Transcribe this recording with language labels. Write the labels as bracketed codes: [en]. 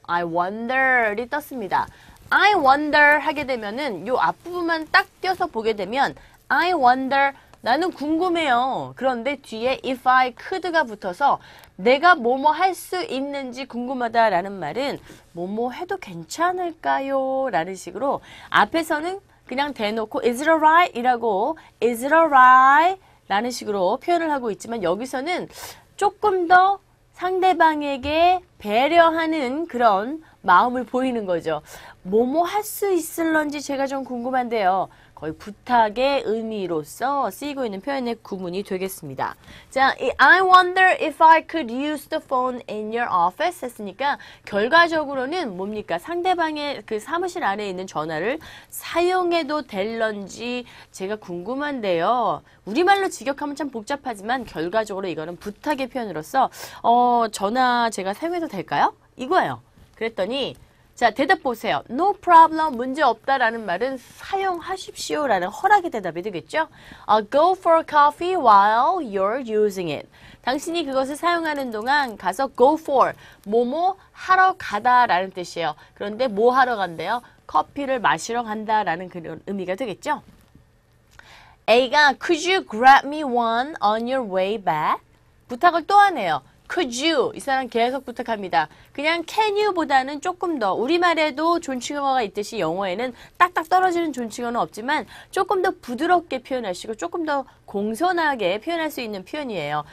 [en] I wonder [ko] 이 떴습니다. I wonder 하게 되면은 요 앞부분만 딱 띄어서 보게 되면 I wonder 나는 궁금해요. 그런데 뒤에 [en] if I could [ko] 가 붙어서 내가 뭐뭐 할 수 있는지 궁금하다라는 말은 뭐뭐 해도 괜찮을까요? 라는 식으로 앞에서는 그냥 대놓고 [en] is it alright? [ko] 이라고 [en] is it alright? [ko] 라는 식으로 표현을 하고 있지만 여기서는 조금 더 상대방에게 배려하는 그런 마음을 보이는 거죠. 뭐뭐 할 수 있을런지 제가 좀 궁금한데요. 거의 부탁의 의미로서 쓰이고 있는 표현의 구문이 되겠습니다. [en] 자, I wonder if I could use the phone in your office [ko] 했으니까 결과적으로는 뭡니까? 상대방의 그 사무실 안에 있는 전화를 사용해도 될런지 제가 궁금한데요. 우리말로 직역하면 참 복잡하지만 결과적으로 이거는 부탁의 표현으로서 전화 제가 사용해도 될까요? 이거예요. 그랬더니 자, 대답 보세요. [en] No problem, [ko] 문제 없다라는 말은 사용하십시오라는 허락의 대답이 되겠죠? [en] Go for coffee while you're using it. [ko] 당신이 그것을 사용하는 동안 가서 go for, 뭐뭐 하러 가다라는 뜻이에요. 그런데 뭐 하러 간대요? 커피를 마시러 간다라는 그런 의미가 되겠죠? [en] A가 Could you grab me one on your way back? [ko] 부탁을 또 하네요. [en] Could you? [ko] 이 사람 계속 부탁합니다. 그냥 can you보다는 조금 더 우리말에도 존칭어가 있듯이 영어에는 딱딱 떨어지는 존칭어는 없지만 조금 더 부드럽게 표현하시고 조금 더 공손하게 표현할 수 있는 표현이에요.